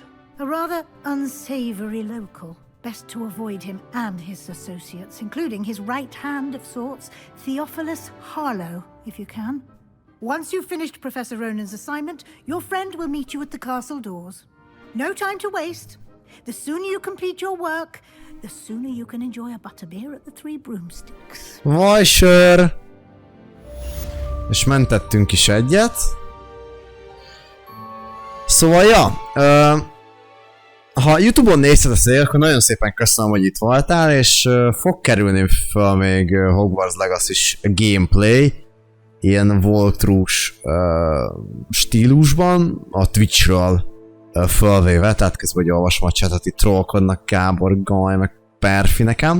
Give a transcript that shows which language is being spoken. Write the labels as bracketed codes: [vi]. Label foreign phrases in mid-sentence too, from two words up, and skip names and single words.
[en] A rather unsavory local. Best to avoid him and his associates, including his right hand of sorts, Theophilus Harlow, if you can. Once you've finished Professor Ronan's assignment, your friend will meet you at the castle doors. No time to waste. The sooner you complete your work, the sooner you can enjoy a butterbeer at the Three Broomsticks. [hu] Vaj, sör! És mentettünk is egyet. Szóval, ja, ha YouTube-on nézted a szél, akkor nagyon szépen köszönöm, hogy itt voltál, és fog kerülni fel még Hogwarts Legacy-s gameplay, ilyen walkthrough-s stílusban, a Twitchről fölvéve, tehát közben, hogy olvasom a chatet, itt trollkodnak Kábor, Gaj, meg Perfi nekem.